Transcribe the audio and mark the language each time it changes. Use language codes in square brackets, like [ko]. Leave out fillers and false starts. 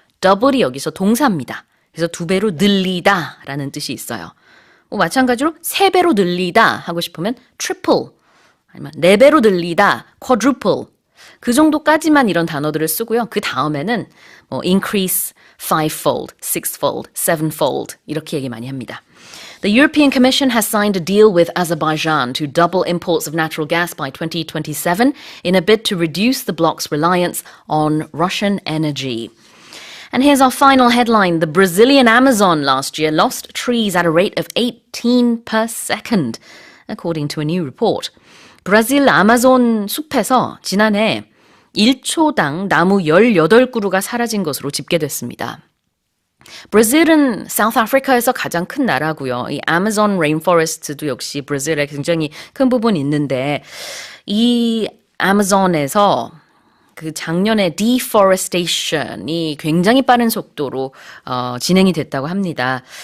[ko] double이 여기서 동사입니다. 그래서 2배로 늘리다라는 뜻이 있어요. 마찬가지로 3배로 늘리다 하고 싶으면 triple, 아니면 4배로 늘리다, quadruple. 그 정도까지만 이런 단어들을 쓰고요. 그 다음에는 [en] increase fivefold, sixfold, sevenfold [ko] 이렇게 얘기 많이 합니다. [en] The European Commission has signed a deal with Azerbaijan to double imports of natural gas by 2027 in a bid to reduce the bloc's reliance on Russian energy. And here's our final headline. The Brazilian Amazon last year lost trees at a rate of 18 per second, according to a new report. [ko] 브라질 아마존 숲에서 지난해 1초당 나무 18그루가 사라진 것으로 집계됐습니다. 브라질은 사우스 아프리카에서 가장 큰 나라고요. 이 아마존 레인포레스트도 역시 브라질에 굉장히 큰 부분이 있는데 이 아마존에서 그 작년에 deforestation이 굉장히 빠른 속도로 진행이 됐다고 합니다.